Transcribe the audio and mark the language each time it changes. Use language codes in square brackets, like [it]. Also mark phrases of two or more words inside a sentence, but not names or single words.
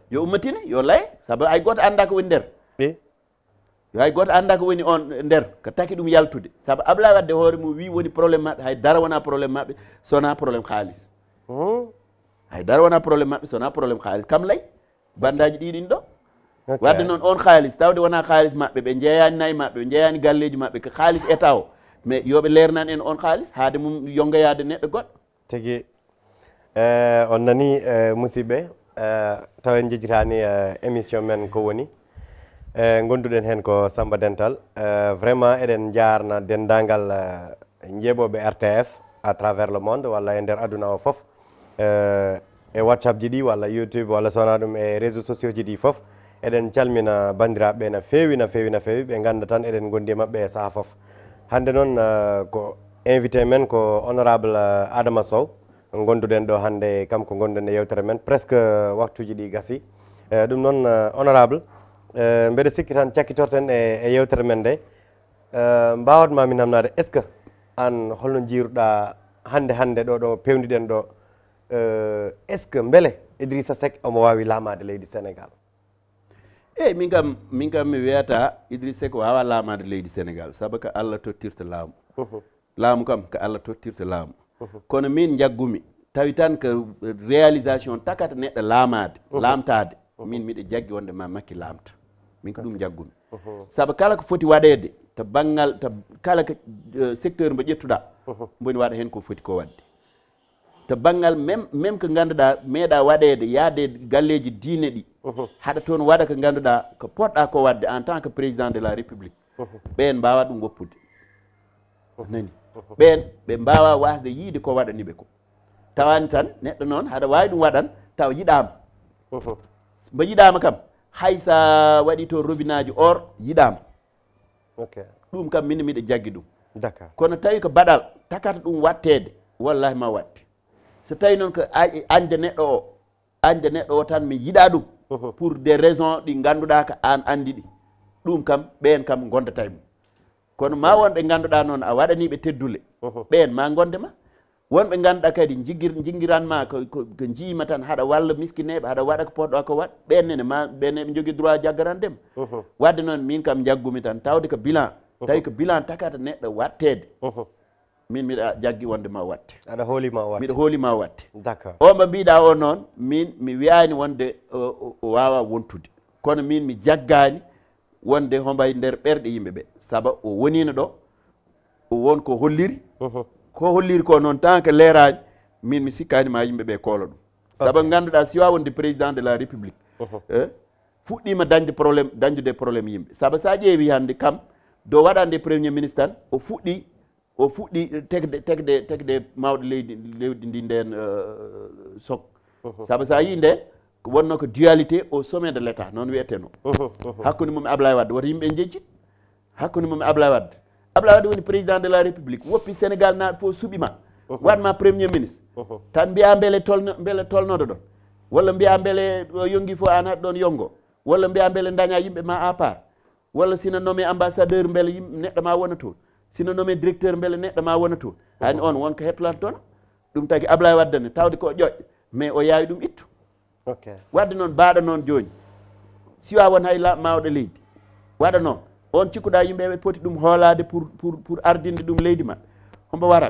[ff] yo ummatine yo laye saabu hay goto anda ko woni nder yo hay goto anda ko woni on nder ko taki ɗum yaltude saabu Ablaye Wade hoore mum wi woni probléme maɓɓe hay dara wona probléme maɓɓe sona probléme haalis hay dara wona probléme maɓɓe sona probléme haalis kam lay bandaji ɗiɗin ɗo wadde noon on haalis tawde wona haalis maɓɓe ɓe jeeyani nayyi maɓɓe ɓe jeeyani galleji maɓɓe ko haalis état o mais yoɓe leernan en on haalis haade mum yongoyade neɗɗo goɗɗo tigui on nani musidɓe taw en jejjitani émission men ko woni gonduɗen hen ko Samba Dental vraiment eɗen jarna dendagal jeeɓoɓe RTF [fr] à travers le monde [ff] walla e nder aduna o foof e WhatsApp ji ɗi walla YouTube walla sowona ɗum e [fr] réseaux sociaux [ff] ji ɗi foof eɗen calmina bandiraɓe no fewi no fewi no fewi ɓe ganda tan eɗen gondi e mabɓe e saaha foof hande noon ko invité men ko honorable Adama Sow gonduɗen ɗo hande kam ko gonduɗen e yewtere men presque waktuji ɗi gasi ɗum noon honorable mbeɗa sikki tan cakkitorten e yewtere men nde mbawatma min namnade [fr] est ce que [ff] an holno jiruɗa hande ɗo pewdiɗen ɗo [fr] est ce que [ff] beele Idrissa Seck omo wawi lamade leydi Sénégal? eyyi min kam mi wiyata Idrissa Seck wawa lamade leydi Sénégal saabu ko Allah tottirta laamu laamu kam ko Allah tottirta laamu kono min jaggumi tawi tan ko réalisation takata neɗɗo laamade lamtade min miɗo jaggi wonde ma makki lamta min ko ɗum jaggumi saabu kala ko foti waɗede to banggal to kala ko secteur mo ƴettuɗa boni waɗa hen ko foti ko wadde to banggal même ko ganduɗa meeɗa waɗede yaade galleji diine ɗi haɗa toon waɗa ko ganduɗa ko poɗɗa ko wadde [fr] en tant que président de la république [ff] ɓen mbawa ɗum woppude nani ɓen ɓe mbawa wasde yiide ko waɗaniɓe ko tawani tan neɗɗo noon haɗa wawi ɗum waɗan taw yiɗama mbo yiɗama kam hay sa waɗi to robinaji or yiɗama ɗum kam min miɗo jaggi ɗum kono tawi ko baɗal takata ɗum wattede wallahi ma watte so tawi noon ko ande neɗɗo o tan mi yiɗa ɗum [fr] pour des raisons [ff] ɗi ganduɗa ko an andi ɗi ɗum kam ɓen kam gondata e mum kono ma wonɓe ganduɗa noon a waɗaniɓe teddule ɓen ma gondema wonɓe ganduɗa kadi jigguiranma ko jiima tan haɗa walla miskineɓe haɗa waɗa ko poɗɗa ko waɗ ɓennene ɓenne ɓe jogui droit jaggarandema wadde noon min kam jaggumi tan tawde ko bilan tawi ko bilan takata neɗɗo wattede min miɗa jaggi wonde ma watte aɗa hoolima watte miɗa hoolima watte d'accord o mo mbiɗa o noon min mi wiyani wonde o wawa wontude kono min mi jaggani wonde hombay nder ɓerɗe yimɓeɓe saabu o wonino ɗo o won ko holliri ko noon tant que leerani min mi sikkani ma yimɓeɓe koolo ɗum saabu ganduɗa siwa wonde [fr] président de la [ff] république fuɗɗima dañdude probléme yimɓe saabu sa ƴeewi hande kam do waɗande [fr] premier ministre [ff] tan o fuɗɗi tegde mawɗo leydi ndi nden sok saabu sa yi nden wonno ko [fr] dualité au sommet de l' état [ff] noon wiyeteno hakkude mum e Ablaye Wade woto yimɓe jejjit hakkude mum e Ablaye Wade woni [fr] président de la république [ff] woppi Sénégal naaɓe fof suuɓima watma [fr] premier ministre [ff] tan mbiya beele tolnoɗo ɗon walla mbiya beele yonggui fof an haɗa ɗon yongo walla mbiya beele daña yimɓe ma [fr] à part [ff] walla sina [fr] nommé ambassadeur [ff] beele neɗɗo ma wona toon sino [fr] nommé directeur [ff] beele neɗɗo ma wona toon hani on wonko hettolanta toon ɗum tagui Ablaye Wade ne tawde ko ƴoƴƴo mais o yaawi ɗum ittu wadde noon mbaɗa noon joni siwa won hay mawɗo leydi waɗa noon on cikkuɗa yimɓeɓe poti ɗum hoolade pour ardinde ɗum leydi ma hombo waraɓe